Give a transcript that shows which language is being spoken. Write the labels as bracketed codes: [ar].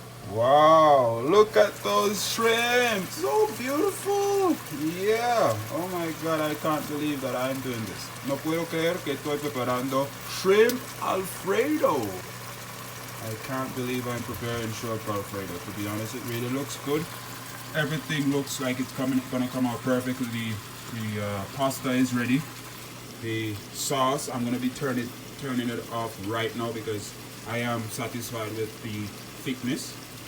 [en] Wow, look at those shrimp. So beautiful. Yeah. Oh my God, I can't believe that I'm doing this. [es] No puedo creer que estoy preparando Shrimp Alfredo. [en] I can't believe I'm preparing Shrimp Alfredo. To be honest, it really looks good. Everything looks like it's gonna come out perfectly. The pasta is ready. The sauce, I'm gonna be turning it off right now because I am satisfied with the thickness.